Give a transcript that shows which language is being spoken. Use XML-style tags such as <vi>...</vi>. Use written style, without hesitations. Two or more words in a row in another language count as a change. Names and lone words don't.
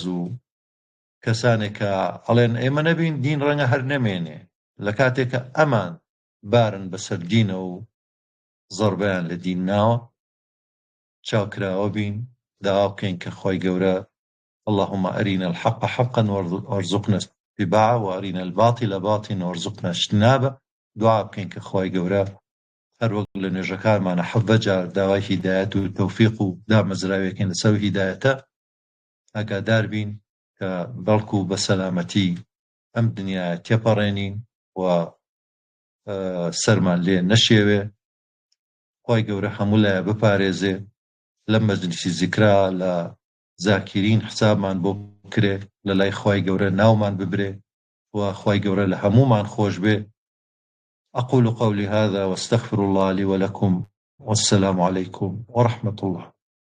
<ckb>و کەسانێک کە ئەڵێن ئێمە نەبین دین ڕەنگە هەر نەمێنێ لە کاتێکە ئەمان بارن بەسەر دینە و زۆربیان لە دین ناوە چاوکراوە بین داوا بکەین کە خۆی</ckb> <ar>گەورە اللهم أرنا الحق حقا وارزقنا اتباعه وأرنا الباطل باطلا وارزقنا اجتنابه</ar> <ckb>دعا بکەین کە خۆی گەورە هەر وەک لە نوێژەکانمانە حەڤە جار داوای هیدایەت و تەوفیق و دامەزراوێکین لەسەر هیدایەتە ئاگادار بین کە بەڵکو بە سەلامەتی ئەم دنیایە تێپەڕێنین و سەرمان لێ نەشێوێ خۆی گەورە هەموو لایە بپارێزێ لەم مەجلیسی زیکرا لە زاکرین حسابمان بۆ بکرێ لە لای خۆی گەورە ناومان ببرێ و خۆی گەورە لە هەموومان خۆش بێ</ckb> <ar>أقول قولي هذا واستغفر الله لي ولكم والسلام عليكم ورحمة الله</ar>